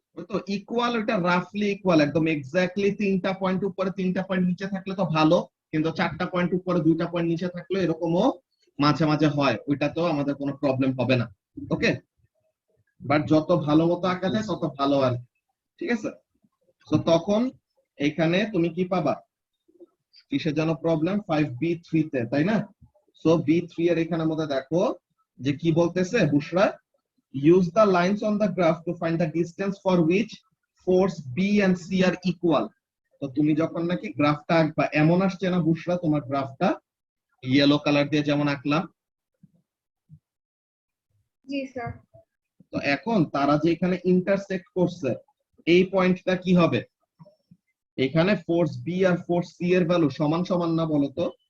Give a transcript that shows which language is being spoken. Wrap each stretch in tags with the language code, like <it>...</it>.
<bn>তো ইকুয়াল, ওটা রাফলি ইকুয়াল, একদম এক্স্যাক্টলি 3টা পয়েন্ট উপরে 3টা পয়েন্ট নিচে থাকলে তো ভালো, কিন্তু 4টা পয়েন্ট উপরে 2টা পয়েন্ট নিচে থাকলে এরকমও মাঝে মাঝে হয়, ওইটা তো আমাদের কোনো প্রবলেম হবে না। ওকে, বাট যত ভালো মতো আঁকা যায় তত ভালো আর, ঠিক আছে? তো তখন এখানে তুমি কি পাবা, কিসের জন্য প্রবলেম, 5B3 তে, তাই না? সো B3 এর এখানের মধ্যে দেখো যে কি বলতেছে বুশরা,</bn> <en>use the lines on the graph to find the distance for which force B and C are equal.</en> <bn>তো তুমি যখন নাকি গ্রাফটা আঁকবা, এমন আসছে না বুশরা তোমার গ্রাফটা ইয়েলো কালার দিয়ে যেমন আঁকলাম? জি স্যার। তো এখন তারা যে এখানে ইন্টারসেক্ট করছে এই পয়েন্টটা কি হবে, এখানে ফোর্স বি আর ফোর্স সি এর ভ্যালু সমান সমান না বলো তো?</bn>